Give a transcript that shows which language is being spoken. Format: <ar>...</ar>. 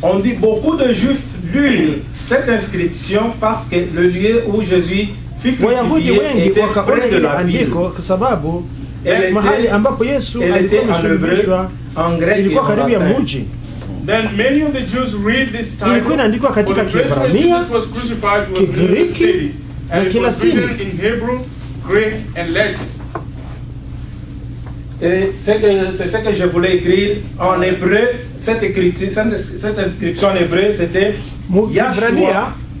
<fr>on dit beaucoup de Juifs lurent cette inscription parce que le lieu où Jésus fut crucifié était près de la ville. Elle était en hébreu, en grec et en latin.</fr> <en>Then many of the Jews read this title, for the place where Jesus was crucified was in the city, and it was written in Hebrew, Greek, and Latin.</en> <fr>Et c'est ce que je voulais écrire en hébreu. Cette inscription en hébreu, c'était Yahshua.</fr>